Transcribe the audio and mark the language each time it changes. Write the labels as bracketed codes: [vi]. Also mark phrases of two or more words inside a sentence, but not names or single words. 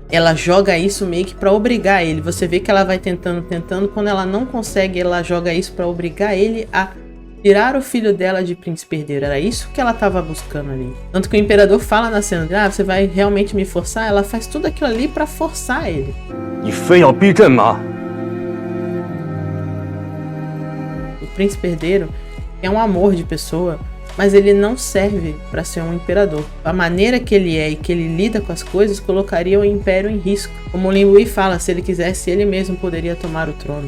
[pt] Ela joga isso meio que para obrigar ele. Você vê que ela vai tentando. Quando ela não consegue, ela joga isso para obrigar ele a tirar o filho dela de príncipe herdeiro. Era isso que ela tava buscando ali. Tanto que o imperador fala na cena, você vai realmente me forçar? Ela faz tudo aquilo ali pra forçar ele. [zh] 你非要逼朕吗？ [pt] O príncipe herdeiro é um amor de pessoa, mas ele não serve para ser um imperador. A maneira que ele é e que ele lida com as coisas colocaria o império em risco. Como Lin Wei fala, se ele quisesse, ele mesmo poderia tomar o trono.